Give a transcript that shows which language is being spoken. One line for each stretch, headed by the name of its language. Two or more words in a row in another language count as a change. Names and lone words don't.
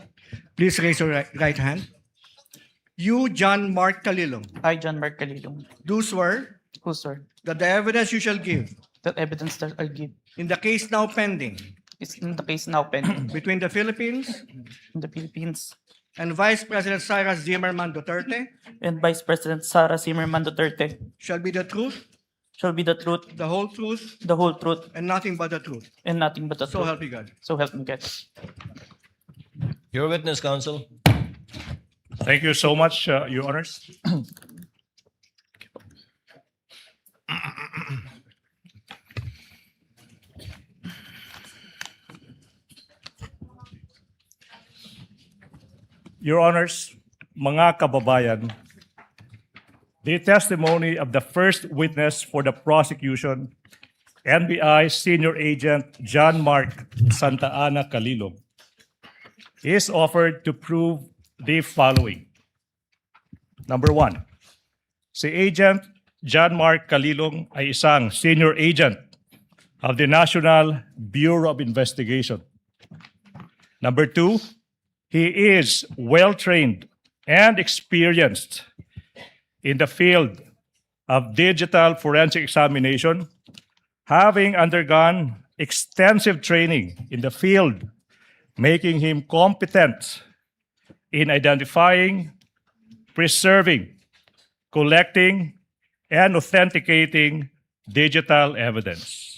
English: Please raise your right hand. You, John Mark Calilong, I, John Mark Calilong, do swear who swear that the evidence you shall give that evidence that I give in the case now pending is in the case now pending between the Philippines in the Philippines and Vice President Sara Zimmerman Duterte and Vice President Sara Zimmerman Duterte shall be the truth, shall be the truth, the whole truth, the whole truth, and nothing but the truth. and nothing but the So truth. help me God. So help me God. Your witness, counsel. Thank you so much, Your Honors. Your Honors,
Filipino: mga kababayan,
English: the testimony of the first witness for the prosecution, NBI Senior Agent John Mark Santa Ana Calilog, is offered to prove the following. Number one,
Filipino: si Agent John Mark Calilog ay isang
English: senior agent of the National Bureau of Investigation. Number two, he is well-trained and experienced in the field of digital forensic examination, having undergone extensive training in the field, making him competent in identifying, preserving, collecting, and authenticating digital evidence.